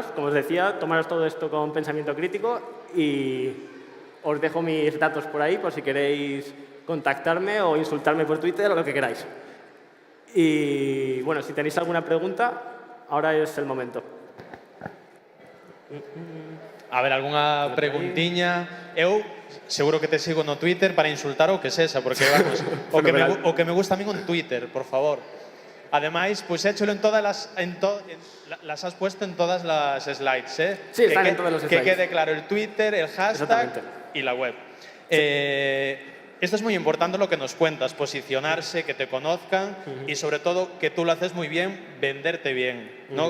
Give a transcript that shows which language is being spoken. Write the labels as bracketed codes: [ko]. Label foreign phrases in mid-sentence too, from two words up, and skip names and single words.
[es] Como os decía, tomaros todo esto con pensamiento crítico y os dejo mis datos por ahí por si queréis contactarme o insultarme por Twitter o lo que queráis. Y bueno, si tenéis alguna pregunta, ahora es el momento. A ver, alguna preguntiña? [gl] Eu seguro que te sigo no Twitter para insultar o que sexa, porque vamos, o que me gusta a mí en Twitter, por favor. Ademais, pois écholo [es] en todas las has puesto en todas las slides, ¿eh? Sí, están en todos los Que slides. quede claro el Twitter, el hashtag Exactamente. y la web. Esto es muy importante lo que nos cuentas, posicionarse, que te conozcan y sobre todo que tú lo haces muy bien, venderte bien, ¿no?